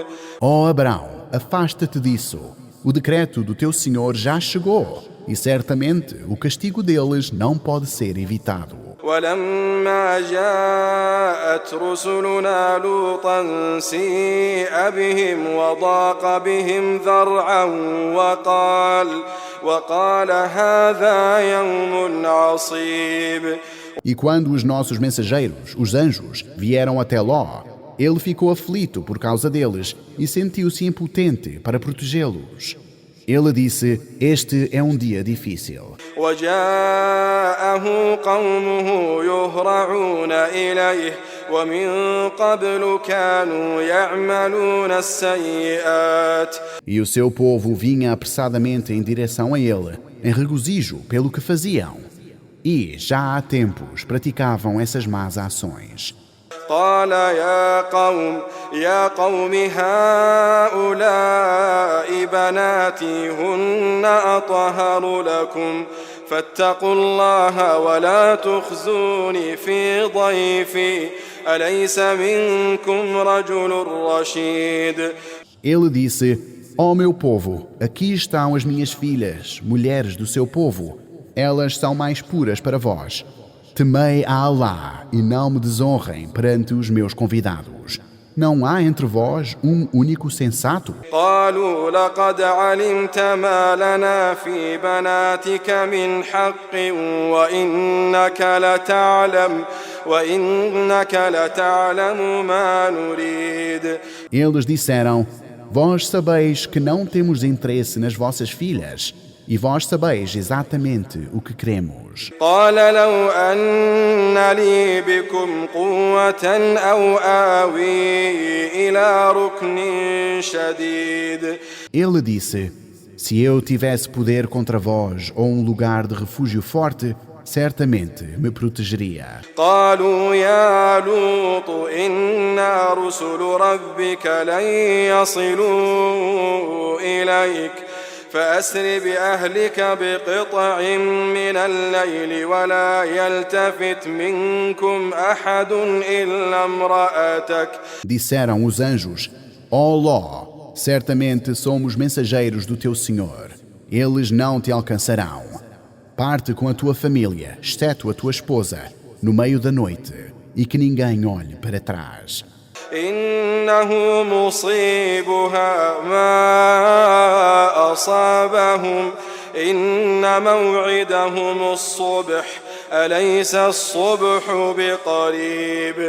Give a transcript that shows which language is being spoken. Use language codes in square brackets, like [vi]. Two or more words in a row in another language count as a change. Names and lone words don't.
[pt] Ó Abrão, afasta-te disso. O decreto do teu Senhor já chegou e certamente o castigo deles não pode ser evitado. [ar] ولما جاءت رسلنا لوطا سيء بهم وضاق بهم ذرعا وقال هذا يوم عصيب. [pt] E quando os nossos mensageiros, os anjos, vieram até Ló, ele ficou aflito por causa deles e sentiu-se impotente para protegê-los. Ele disse: Este é um dia difícil. [ar] وجاءه قومه يهرعون إليه ومن قبل كانوا يعملون السيئات. [pt] E o seu povo vinha apressadamente em direção a ele, em regozijo pelo que faziam. E, já há tempos, praticavam essas más ações. [ar] قال يا قوم هؤلاء بناتي هن أطهر لكم فاتقوا الله ولا تخزوني في ضيفي أليس منكم رجل رشيد. [pt] Ele disse: Ó meu povo, aqui estão as minhas filhas, mulheres do seu povo. Elas são mais puras para vós. Temei a Alá e não me desonrem perante os meus convidados. Não há entre vós um único sensato? [ar] قالوا لقد علمت ما لنا في بناتك من حق وإنك لتعلم ما نريد. [pt] Eles disseram: Vós sabeis que não temos interesse nas vossas filhas. E vós sabeis exatamente o que queremos. [ar] قال لو أن لي بكم قوة أو آوي إلى ركن شديد. [pt] Ele disse: Se eu tivesse poder contra vós ou um lugar de refúgio forte, certamente me protegeria. [ar] قالوا يا لوط إنا رسل ربك لن يصلوا إليك فأسر بأهلك بقطع من الليل ولا يلتفت منكم أحد إلا امرأتك. [pt] Disseram os anjos: Ó Ló, certamente somos mensageiros do teu Senhor. Eles não te alcançarão. Parte com a tua família, exceto a tua esposa, no meio da noite, e que ninguém olhe para trás. [ar] إنه مصيبها ما أصابهم إن موعدهم الصبح أليس الصبح بقريب.